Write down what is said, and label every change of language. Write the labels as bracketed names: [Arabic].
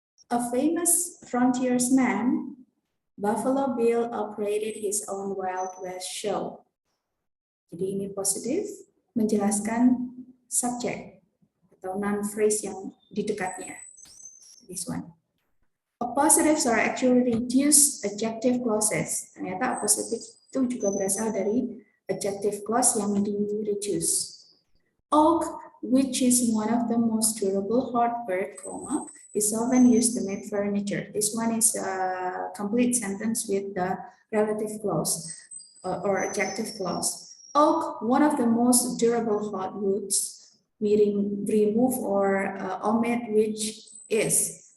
[English] A famous frontiersman, Buffalo Bill operated his own Wild West show. [Indonesian] Jadi ini positif, menjelaskan subjek atau noun phrase yang di dekatnya. [English] This one. Appositives are actually reduced adjective clauses. [Indonesian] Ternyata appositive itu juga berasal dari adjective clause yang di-reduce. [English] Oak, which is one of the most durable hardwood, comma, is often used to make furniture. This one is a complete sentence with the relative clause or adjective clause. Oak, one of the most durable hardwoods, we remove or omit which is.